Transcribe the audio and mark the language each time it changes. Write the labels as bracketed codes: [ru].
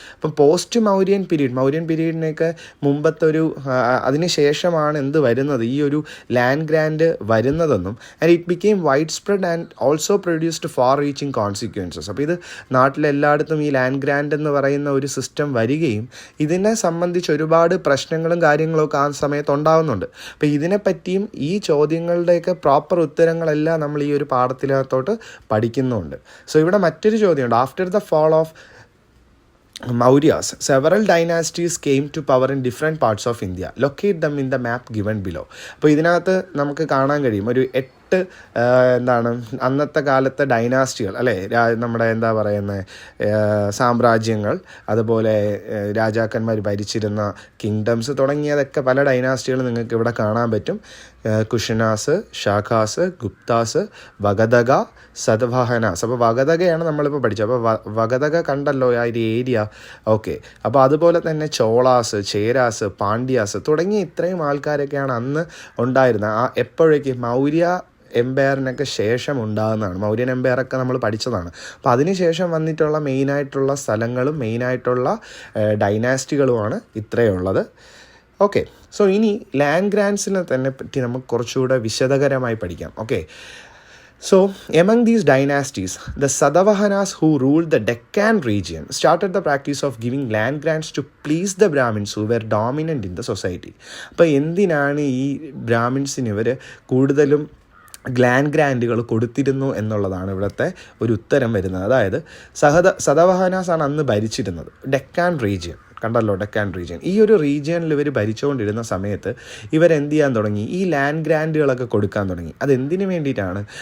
[ml] അപ്പം പോസ്റ്റ് മൗര്യൻ പീരീഡിനൊക്കെ മുമ്പത്തെ ഒരു അതിന് ശേഷമാണ് എന്ത് വരുന്നത്, ഈ ഒരു ലാൻഡ് ഗ്രാൻഡ് വരുന്നതെന്നും [en] And it became wide spread and also produced far reaching consequences. [ml] അപ്പോൾ ഇത് നാട്ടിലെല്ലായിടത്തും ഈ ലാൻഡ് ഗ്രാൻഡ് എന്ന് പറയുന്ന ഒരു സിസ്റ്റം വരികയും ഇതിനെ സംബന്ധിച്ച് ഒരുപാട് പ്രശ്നങ്ങളും കാര്യങ്ങളൊക്കെ ആ സമയത്ത് ഉണ്ടാകുന്നുണ്ട്. അപ്പോൾ ഇതിനെപ്പറ്റിയും ഈ ചോദ്യങ്ങളുടെയൊക്കെ പ്രോപ്പർ ഉത്തരങ്ങളെല്ലാം നമ്മൾ ഈ ഒരു പാഠത്തിനകത്തോട്ട് പഠിക്കുന്നുണ്ട്. സോ ഇവിടെ മറ്റൊരു ചോദ്യമുണ്ട്. [en] After the fall of Mauryas, several dynasties came to power in different parts of India. Locate them in the map given below. [ml] അപ്പോൾ ഇതിനകത്ത് നമുക്ക് കാണാൻ കഴിയും ഒരു 8 എന്താണ് അന്നത്തെ കാലത്തെ ഡൈനാസ്റ്റികൾ, അല്ലേ, നമ്മുടെ എന്താ പറയുന്നത് സാമ്രാജ്യങ്ങൾ, അതുപോലെ രാജാക്കന്മാർ ഭരിച്ചിരുന്ന കിങ്ഡംസ് തുടങ്ങിയതൊക്കെ പല ഡൈനാസ്റ്റികൾ നിങ്ങൾക്ക് ഇവിടെ കാണാൻ പറ്റും. കുഷനാസ്, ഷാഖാസ്, ഗുപ്താസ്, വഗതക, സതവാഹനാസ്. അപ്പോൾ വഗതകയാണ് നമ്മളിപ്പോൾ പഠിച്ചത്. അപ്പോൾ വഗതക കണ്ടല്ലോ ആ ഒരു ഏരിയ. ഓക്കെ. അപ്പോൾ അതുപോലെ തന്നെ ചോളാസ്, ചേരാസ്, പാണ്ഡ്യാസ് തുടങ്ങിയ ഇത്രയും ആൾക്കാരൊക്കെയാണ് അന്ന് ഉണ്ടായിരുന്നത്. ആ എപ്പോഴേക്ക് മൗര്യ എംപയറിനൊക്കെ ശേഷം ഉണ്ടാകുന്നതാണ്. മൗര്യൻ എംപയറൊക്കെ നമ്മൾ പഠിച്ചതാണ്. അപ്പോൾ അതിന് ശേഷം വന്നിട്ടുള്ള മെയിനായിട്ടുള്ള സ്ഥലങ്ങളും മെയിനായിട്ടുള്ള ഡൈനാസ്റ്റികളുമാണ് ഇത്രയുള്ളത്. ഓക്കെ. സോ ഇനി ലാൻഡ് ഗ്രാൻഡ്സിനെ തന്നെ പറ്റി നമുക്ക് കുറച്ചുകൂടെ വിശദകരമായി പഠിക്കാം. Okay. [en] So, among these dynasties, the Satavahanas who ruled the Deccan region started the practice of giving land grants to please the Brahmins who were dominant in the society. [ml] അപ്പോൾ എന്തിനാണ് ഈ ബ്രാഹ്മിൻസിന് ഇവർ കൂടുതലും ലാൻഡ് ഗ്രാൻഡുകൾ കൊടുത്തിരുന്നു എന്നുള്ളതാണ് ഇവിടുത്തെ ഒരു ഉത്തരം വരുന്നത്. അതായത് സതവാഹനാസാണ് അന്ന് ഭരിച്ചിരുന്നത് ഡെക്കാൻ റീജിയൻ. കണ്ടല്ലോ, ഡെക്കാൻ റീജിയൻ. ഈ ഒരു റീജിയനിൽ ഇവർ ഭരിച്ചുകൊണ്ടിരുന്ന സമയത്ത് ഇവരെന്ത് ചെയ്യാൻ തുടങ്ങി, ഈ ലാൻഡ് ഗ്രാൻഡുകളൊക്കെ കൊടുക്കാൻ തുടങ്ങി. അതെന്തിനു വേണ്ടിയിട്ടാണ്?